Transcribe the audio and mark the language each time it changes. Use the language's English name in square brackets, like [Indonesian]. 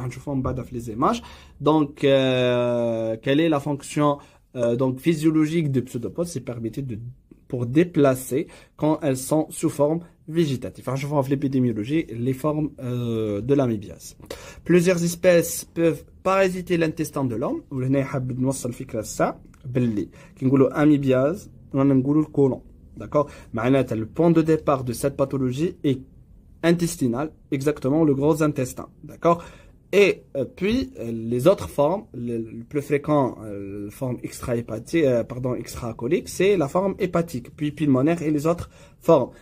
[French] Alors je vous montre les images. Donc quelle est la fonction donc physiologique de pseudopodes? C'est permettre de pour déplacer quand elles sont sous forme végétative. Enfin, je vois en l'épidémiologie les formes de l'amibiase. Plusieurs espèces peuvent parasiter l'intestin de l'homme. [Arabic] وهنا حابب نوصل فكرة ça باللي كي نقولوا amibiase ولا نقولوا الكولون. [French] D'accord? معناتها le point de départ de cette pathologie est intestinal, exactement le gros intestin. D'accord? Et puis les autres formes, le plus fréquent, la forme extra-colique, c'est la forme hépatique, puis pulmonaire et les autres formes.